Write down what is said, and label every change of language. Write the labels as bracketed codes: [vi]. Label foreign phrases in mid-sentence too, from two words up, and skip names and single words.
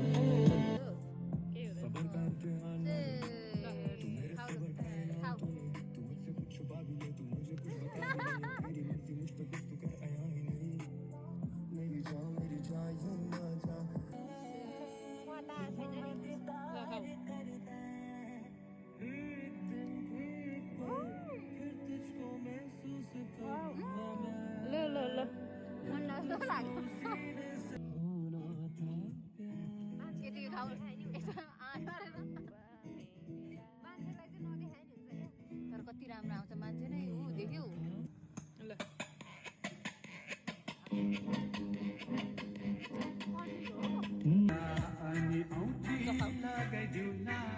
[ne] के हुँदैन [hi] सबर करते हैं [ne] खाऊ [hi] तू मुझसे कुछ छुपा भी ले तू मुझे कुछ बता भी ले तेरी मर्जी मुझ पे कुछ तू कर आया ही नहीं मेरी जान यूं ना जा [ne] पता छैन नि ल खाऊ [hi] एक दिन फिर तुझको महसूस करूंगा मैं [ne] ल ल ल मन नस्तो लाग्यो [hi] होना था प्यार [ne] यतिको खाऊ यसो गरेर मान्छेलाई चाहिँ नदेखाइ नि हुन्छ क्या तर कति राम्रो आउँछ मान्छे नै ऊ देख्यौ ल अनि औँठी लगाइदिउ न